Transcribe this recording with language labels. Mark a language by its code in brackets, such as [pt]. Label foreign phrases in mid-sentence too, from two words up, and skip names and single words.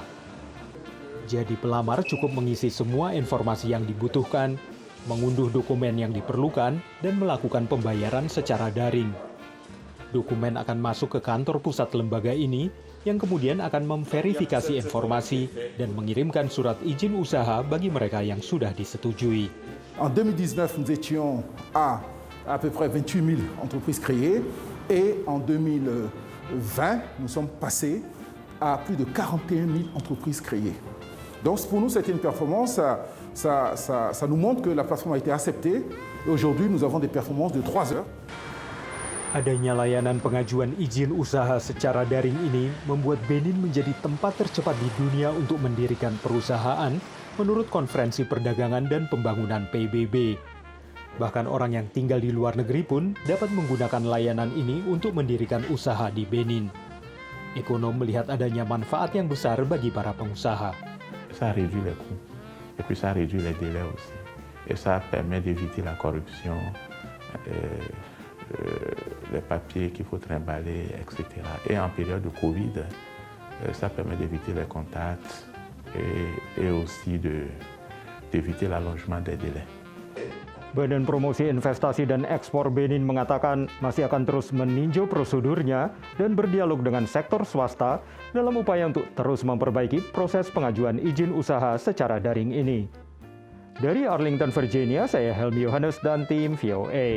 [id] Jadi pelamar cukup mengisi semua informasi yang dibutuhkan, mengunduh dokumen yang diperlukan, dan melakukan pembayaran secara daring. Dokumen akan masuk ke kantor pusat lembaga ini yang kemudian akan memverifikasi informasi dan mengirimkan surat izin usaha bagi mereka yang sudah disetujui. [fr] En 2019, nous étions à peu près 28 000 entreprises créées et en 2020, nous sommes passés à plus de 41 000 entreprises créées. Donc pour nous, c'était une performance, ça nous montre que la plateforme a été acceptée et aujourd'hui, nous avons des performances de 3 heures. [id] Adanya layanan pengajuan izin usaha secara daring ini membuat Benin menjadi tempat tercepat di dunia untuk mendirikan perusahaan menurut Konferensi Perdagangan dan Pembangunan PBB. Bahkan orang yang tinggal di luar negeri pun dapat menggunakan layanan ini untuk mendirikan usaha di Benin. Ekonom melihat adanya manfaat yang besar bagi para pengusaha. [fr] Ça réduit les coûts et puis ça réduit les délais aussi. Et ça permet d'éviter la corruption, les papiers qu'il faut trimballer, etc. Et en période de Covid, ça permet d'éviter les contacts et aussi d'éviter l'allongement des délais. [id] Badan Promosi Investasi dan Ekspor Benin mengatakan masih akan terus meninjau prosedurnya dan berdialog dengan sektor swasta dalam upaya untuk terus memperbaiki proses pengajuan izin usaha secara daring ini. Dari Arlington, Virginia, saya Helmi Yohanes dan tim VOA.